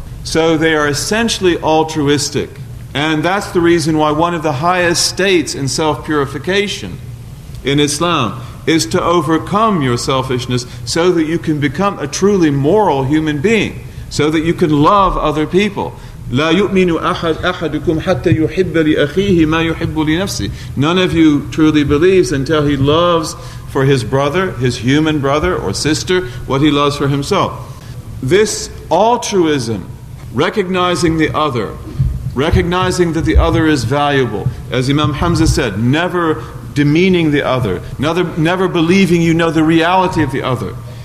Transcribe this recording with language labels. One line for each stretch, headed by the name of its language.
English: So they are essentially altruistic. And that's the reason why one of the highest states in self-purification in Islam is to overcome your selfishness so that you can become a truly moral human being, so that you can love other people.
Arabic: لا يؤمن أحدكم حتى يحب لأخيه ما يحب لنفسه.
English: None of you truly believes until he loves for his brother, his human brother or sister, what he loves for himself. This altruism, recognizing the other, recognizing that the other is valuable, as Imam Hamza said, never demeaning the other, never believing you know the reality of the other.